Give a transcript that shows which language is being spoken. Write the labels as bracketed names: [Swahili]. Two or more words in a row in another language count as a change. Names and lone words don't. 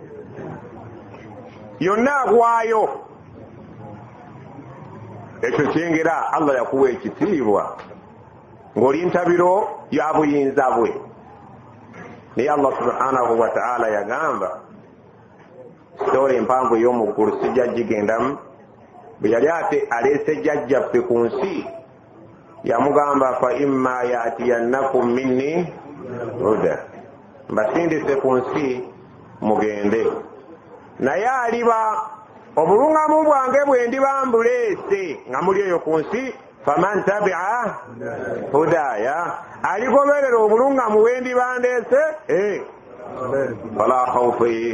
[Ganda] yonna agwayo ekyo kyengera Allah yakuwa ekitiibwa ng'oli ntabiro ya buyinza bwe naye Allah [Arabic] سبحانه وتعالى [Ganda] yagamba sitoola empanvu ey'omuggulu sijja gigendamu bwe yali ate aleese jjajjaffe ku nsi yamugamba [Arabic] فإما يأتينكم مني هدى [Ganda] mbasindise ku nsi mugende naye aliba obulungamu bwange bwe ndiba mbuleese nga muli eyo ku nsi [Arabic] فمن تبع هداي [Ganda] aligoberera obulungamu bwe ndiba ndeese [Arabic] فلا خوف